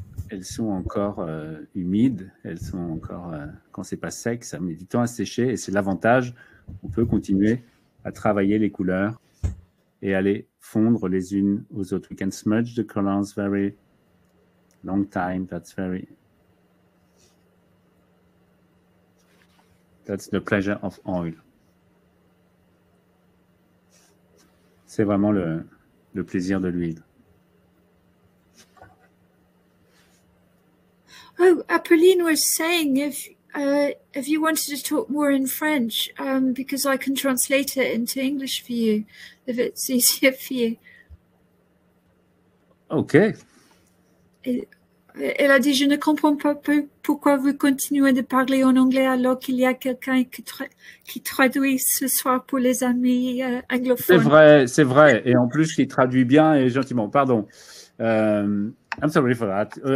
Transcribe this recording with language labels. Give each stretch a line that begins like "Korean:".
French: Elles sont encore humides, elles sont encore, quand c'est pas sec, ça met du temps à sécher et c'est l'avantage. On peut continuer à travailler les couleurs et aller fondre les unes aux autres.
English: We can smudge the colors very long time. That's the pleasure of oil.
French: C'est vraiment le plaisir de l'huile.
English: Oh, Apolline was saying if you wanted to talk more in French, because I can translate it into English for you, if it's easier for you. OK.
French: Elle a dit, je ne comprends pas pourquoi vous continuez de parler en anglais alors qu'il y a quelqu'un qui traduit ce soir pour les amis anglophones. C'est vrai. Et en plus, qui traduit bien et gentiment. Pardon.
English: I'm sorry for that.